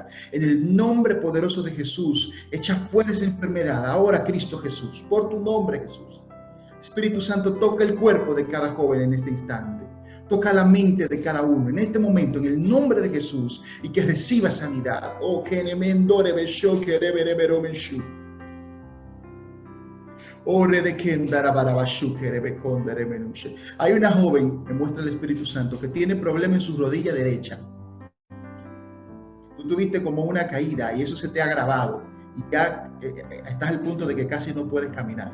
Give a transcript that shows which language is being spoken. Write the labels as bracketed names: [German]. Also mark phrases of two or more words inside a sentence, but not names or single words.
[Spanish] En el nombre poderoso de Jesús, echa fuera esa enfermedad. Ahora, Cristo Jesús, por tu nombre, Jesús. Espíritu Santo, toca el cuerpo de cada joven en este instante. Toca la mente de cada uno en este momento, en el nombre de Jesús, y que reciba sanidad. Oh, que nemendore besho que reverevero menshu. Hay una joven, me muestra el Espíritu Santo, que tiene problema en su rodilla derecha. Tú tuviste como una caída y eso se te ha agravado y ya estás al punto de que casi no puedes caminar.